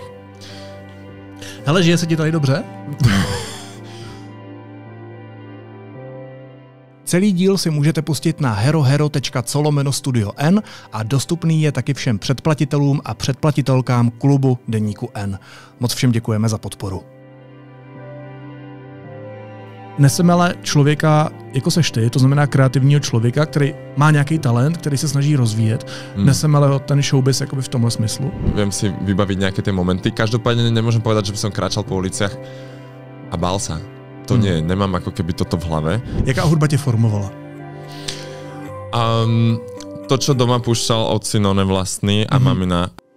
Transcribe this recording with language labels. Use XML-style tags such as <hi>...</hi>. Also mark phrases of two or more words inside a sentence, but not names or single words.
<cs>Hele, žije se ti tady dobře? Celý díl si můžete pustit na herohero.co/studio-n a dostupný je taky všem předplatitelům a předplatitelkám klubu Deníku N. Moc všem děkujeme za podporu. Neseme ale člověka, jako seš ty, to znamená kreativního člověka, který má nějaký talent, který se snaží rozvíjet. Neseme ale ten showbiz jakoby v tomhle smyslu.</cs> <sk>Viem si vybaviť nejaké tie momenty. Každopádne nemôžem povedať, že by som kráčal po uliciach a bál sa. To nie, nemám ako keby toto v hlave.</sk> <cs>Jaká hudba tě formovala?</cs> <sk>To, čo doma púšťal otcino nevlastný a mamina</sk>